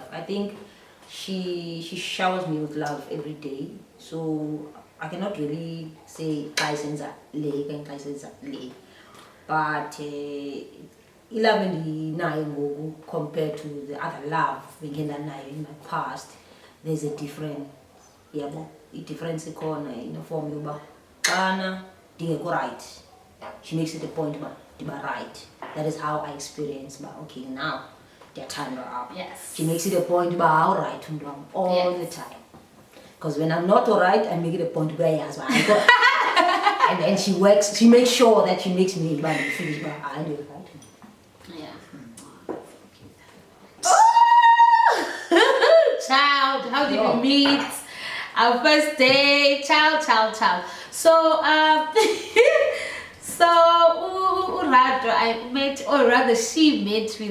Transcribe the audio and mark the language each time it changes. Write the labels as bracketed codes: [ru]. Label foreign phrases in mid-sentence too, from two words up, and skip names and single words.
[en] I think she showers me with love every day, so I cannot really say but 11 compared to the other love in my past, there's a difference. [xh] yabo i-difference ikhona [en] in the form [xh] yoba xana ndingekho [en] right, she makes it a point [xh] uba ndiba [en] right. That is how I experience uba okay now [xh] ndiyathandwa apha. [en] Yes. She makes it a point [xh] uba awurayithi umntu wam [en] all the time, because when I'm not alright, I make it a point [xh] uba yazi uba ayikho. [en] And then she makes sure that she makes me [xh] uba ndifeel uba hayi ndiyirayithi. [en] Child, how did we meet? Our first day, child. So, Rato, I met, or rather, she met me.